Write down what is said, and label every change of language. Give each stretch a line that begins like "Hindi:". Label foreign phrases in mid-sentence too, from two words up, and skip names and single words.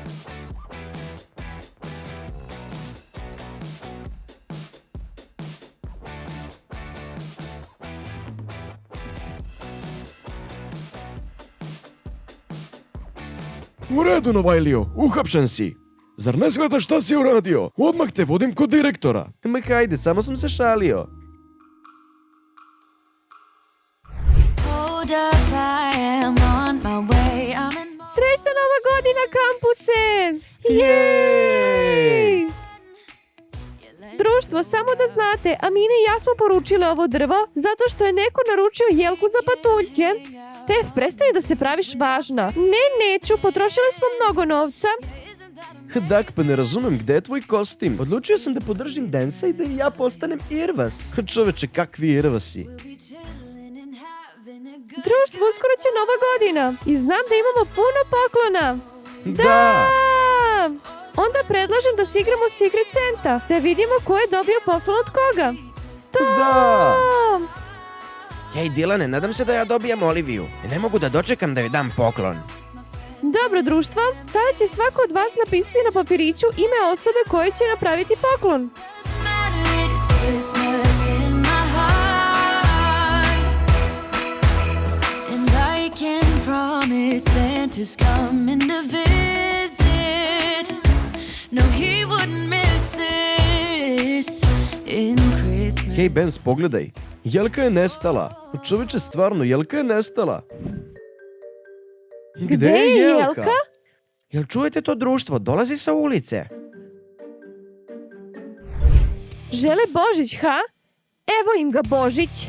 Serbian: U redu, Novajlio, uhapšen si. Zar ne shvataš šta si uradio? Odmah te vodim kod direktora. Ma hajde, samo sam se šalio.
English: Hold up, I am on my way. I'm in my
Serbian: Srećna nova godina, kampuse! Jej! Društvo, samo da znate, Amina i ja smo poručile ovo drvo zato što je neko naručio jelku za patuljke. Stef, prestani da se praviš važna. Ne, neću, potrošili smo mnogo novca. Dak, pa ne razumem, gde je tvoj kostim? Odlučio sam da podržim Densa i da i ja postanem Irvas. Čoveče, kakvi Irvasi.
English: chillin' and having a good
Serbian: Društvo, uskoro će nova godina i znam da imamo puno poklona. Da! Onda predlažem da se igramo
English: Secret Santa,
Serbian: da vidimo ko je dobio poklon od koga. Da! Hej, Dilane, nadam se da ja dobijam Oliviju. Ne mogu da dočekam da joj dam poklon. Dobro, društvo, sada će svako od vas napisati na papiriću ime osobe koje će napraviti poklon.
English: doesn't matter, it is Christmas in my heart. And I can promise Santa's coming to visit. No, he wouldn't miss this in Christmas.
Serbian: Hej, Benz, pogledaj. Jelka je nestala. Čoveče, stvarno, Jelka je nestala. Gde je Jelka? Jel čujete to, društvo? Dolazi sa ulice. Žele Božić, ha? Evo im ga Božić.